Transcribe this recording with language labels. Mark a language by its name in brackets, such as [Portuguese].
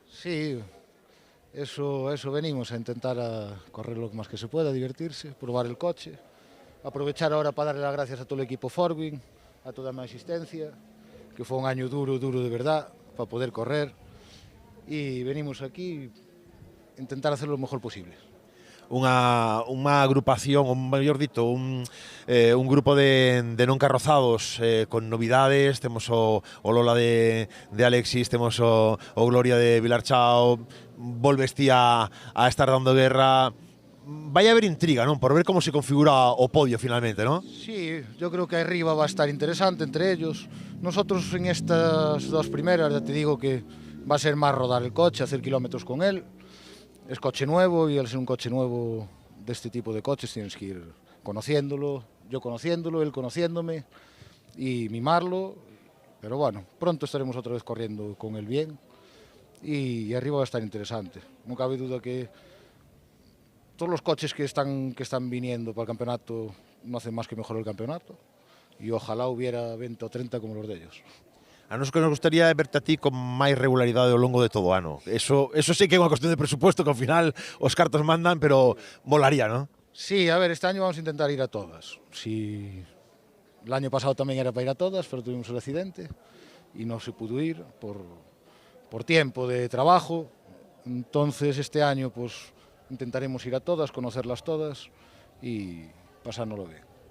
[Spanish] Sí, eso venimos a intentar a correr lo más que se pueda, divertirse, probar el coche, aprovechar ahora para darle las gracias a todo el equipo Forwin, a toda mi asistencia, que fue un año duro de verdad, para poder correr, y venimos aquí a intentar hacer lo mejor posible. [Galician] Unha agrupación, ou mellor dito, un grupo de non carrozados con novidades. Temos o Lola de Alexis, temos o Gloria de Vilarchao, volves ti a estar dando guerra. Vai a haber intriga, non? Por ver como se configura o podio finalmente, non? [Spanish] Sí, yo creo que arriba va a estar interesante entre ellos. Nosotros en estas dos primeras, ya te digo que va a ser más rodar el coche, hacer kilómetros con él. Es coche nuevo y al ser un coche nuevo de este tipo de coches tienes que ir conociéndolo, yo conociéndolo, él conociéndome y mimarlo. Pero bueno, pronto estaremos otra vez corriendo con él bien y arriba va a estar interesante. No cabe duda que todos los coches que están viniendo para el campeonato no hacen más que mejorar el campeonato y ojalá hubiera 20 o 30 como los de ellos. [Galician] A nos que nos gustaría verte a ti con máis regularidade ao longo de todo o ano. Eso sí que é unha cuestión de presupuesto que ao final os cartos mandan, pero molaría, ¿no? [Spanish] Sí, a ver, este año vamos a intentar ir a todas. Si el año pasado también era para ir a todas, pero tuvimos el accidente y no se pudo ir por tiempo de trabajo. Entonces este año pues intentaremos ir a todas, conocerlas todas y pasárnoslo bien.